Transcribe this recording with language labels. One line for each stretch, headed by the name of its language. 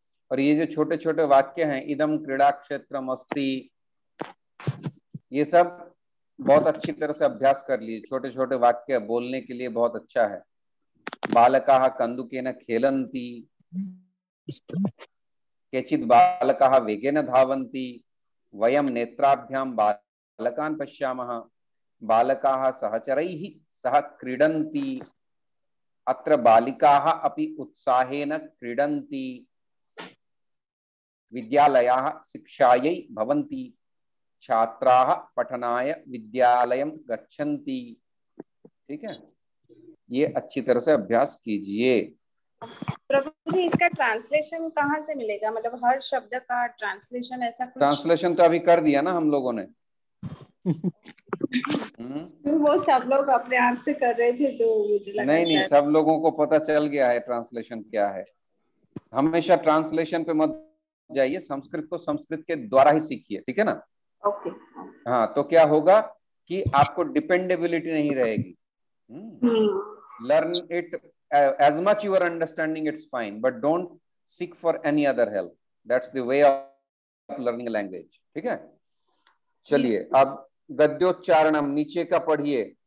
Hindi: और ये जो छोटे छोटे वाक्य हैं,
Sanskrit: इदम क्रीड़ा क्षेत्रम अस्ति,
Hindi: ये सब बहुत अच्छी तरह से अभ्यास कर लीजिए। छोटे छोटे वाक्य बोलने के लिए बहुत अच्छा है।
Sanskrit: बालकाः कन्दुकेन खेलन्ति, केचित् बालकाः वेगेन धावन्ति, वयं नेत्राभ्यां बालकान् पश्यामः, बालकाः सहचरैः सह क्रीडन्ति, अत्र बालिकाः अपि उत्साहेन क्रीडन्ति, विद्यालयाः शिक्षायै भवन्ति, छात्राः पठनाय विद्यालयं गच्छन्ति।
Hindi: ठीक है, ये अच्छी तरह से अभ्यास कीजिए। प्रभु जी, इसका ट्रांसलेशन कहाँ से मिलेगा? मतलब हर शब्द का ट्रांसलेशन ऐसा कुछ? ट्रांसलेशन तो अभी कर दिया ना हम लोगों ने। वो सब लोग अपने आप से कर रहे थे तो मुझे लगा नहीं नहीं, शायद। सब लोगों को पता चल गया है ट्रांसलेशन क्या है। हमेशा ट्रांसलेशन पे मत जाइए, संस्कृत को संस्कृत के द्वारा ही सीखिए। ठीक है ना? ओके। हाँ, तो क्या होगा कि आपको डिपेंडेबिलिटी नहीं रहेगी।
English: Learn it as much you are understanding, it's fine, but don't seek for any other help. That's the way of learning a language.
Hindi: ठीक है? चलिए अब गद्योच्चारणम नीचे का पढ़िए।